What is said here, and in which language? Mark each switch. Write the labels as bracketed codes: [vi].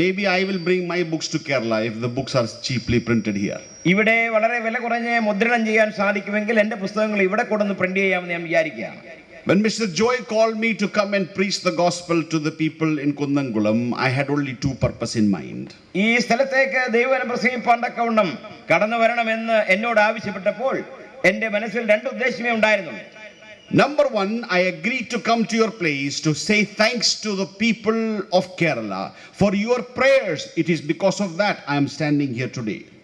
[en] Maybe I will bring my books to Kerala if the books are cheaply printed here. [ml] ഇവിടെ വളരെ വില കുറഞ്ഞ മുദ്രണം ചെയ്യാൻ സാധിക്കുമെങ്കിൽ എൻ്റെ പുസ്തകങ്ങൾ ഇവിടെ കൊണ്ടുവന്ന് പ്രിന്റ് ചെയ്യാമെന്ന് ഞാൻ വിചാരിക്കുകയാണ്. [en] When Mr. Joy called me to come and preach the gospel to the people in Kundangulam, I had only two purposes in mind. [ml] ഈ സ്ഥലത്തേക്ക് ദൈവവചനം പ്രസംഗിപ്പാണ്ടക്കവണ്ണം കടന്നു വരണമെന്ന് എന്നോട് ആവശ്യപ്പെട്ടപ്പോൾ എൻ്റെ മനസ്സിൽ 2 ഉദ്ദേശമേ ഉണ്ടായിരുന്നുള്ളൂ. [en] Number one, I agreed to come to your place to say thanks to the people of Kerala for your prayers. It is because of that I am standing here today.